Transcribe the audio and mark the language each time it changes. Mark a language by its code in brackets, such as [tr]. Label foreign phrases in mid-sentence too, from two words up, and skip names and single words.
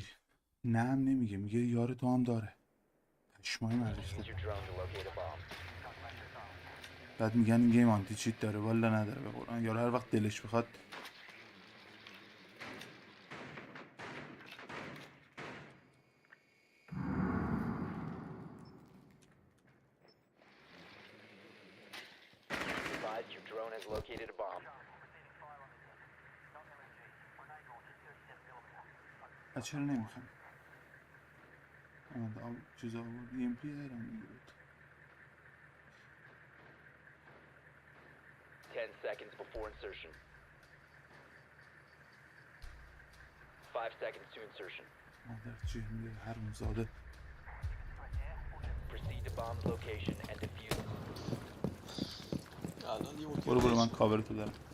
[fa] نه هم نمیگه، میگه یار تو هم داره. پشمای مریض. [en] Use your drone to locate a bomb. [fa] بعد میگن این گیم آنتی چیت داره، والا نداره به قرآن. یارو هر وقت دلش بخواد [en] Advise your drone has located a bomb. [fa] چرا نمیخوام چیزا بود ام پی دارم میگه بود. [en] 10 seconds before insertion. 5 seconds to insertion. [fa] مادر چی میگه هرون زاده. [en] Proceed to bomb's location and defuse it. [fa] برو من کاورتو دارم.